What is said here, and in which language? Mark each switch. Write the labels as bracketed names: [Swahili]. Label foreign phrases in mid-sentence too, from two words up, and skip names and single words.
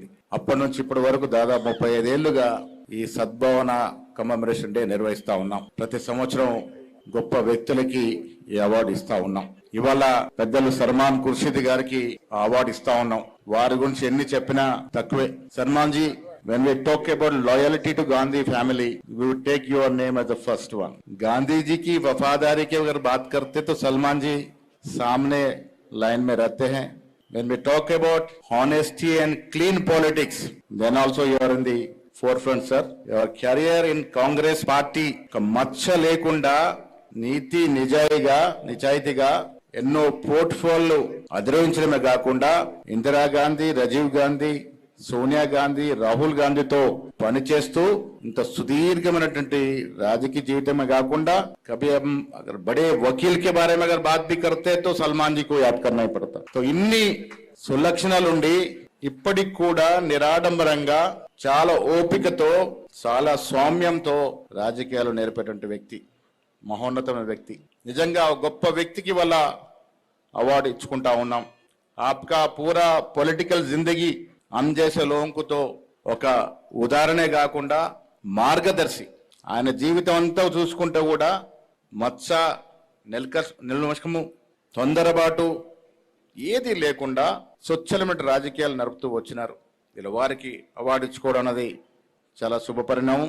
[Telugu] అప్పటి నుంచి ఇప్పటి వరకు దాదాపు 35 ఏళ్లుగా ఈ సద్భావన కమెమరేషన్ డే నిర్వహిస్తా ఉన్నాం. ప్రతి సంవత్సరం గొప్ప వ్యక్తులకి ఈ అవార్డు ఇస్తా ఉన్నాం. ఇవాళ పెద్దలు సల్మాన్ ఖుర్షీద్ గారికి అవార్డు ఇస్తా ఉన్నాం. వారి గురించి ఎన్ని చెప్పినా తక్కువే. సల్మాన్ జీ, [English] when we talk about loyalty to Gandhi family, we would take your name as the first one. [Hindi] गांधी जी की वफादारी की अगर बात करते तो सलमान जी सामने लाइन में रहते हैं. [English] When we talk about honesty and clean politics, then also you are in the forefront, sir. Your career in Congress party ka [Telugu] మచ్చ లేకుండా నీతి నిజాయితీగా ఎన్నో పోర్ట్ఫోలియో అధిరోహించడమే కాకుండా ఇందిరాగాంధీ, రాజీవ్ గాంధీ, సోనియా గాంధీ, రాహుల్ గాంధీతో పనిచేస్తూ ఇంత సుదీర్ఘమైనటువంటి రాజకీయ జీవితమే కాకుండా [Hindi] कभी हम अगर बड़े वकील के बारे में अगर बात भी करते तो सलमान जी को याद करना ही पड़ता. [Telugu] तो ఇన్ని సులక్షణాలుండి ఇప్పటికి కూడా నిరాడంబరంగా, చాలా ఓపికతో, చాలా సౌమ్యంతో రాజకీయాలు నేర్పేటువంటి వ్యక్తి, మహోన్నతమైన వ్యక్తి. నిజంగా గొప్ప వ్యక్తికి వల్ల అవార్డు ఇచ్చుకుంటా ఉన్నాం. [Hindi] आपका पूरा పొలిటికల్ జిందగీ हम जैसे लोगों को तो [Telugu] ఒక ఉదాహరణే కాకుండా మార్గదర్శి. ఆయన జీవితం అంతా చూసుకుంటే కూడా మత్స, నిర్లక్ష్యము, తొందరపాటు ఏది లేకుండా స్వచ్ఛమైన రాజకీయాలు నడుపుతూ వచ్చినారు. ఇలా వారికి అవార్డు ఇచ్చుకోవడం అనేది చాలా శుభ పరిణామం.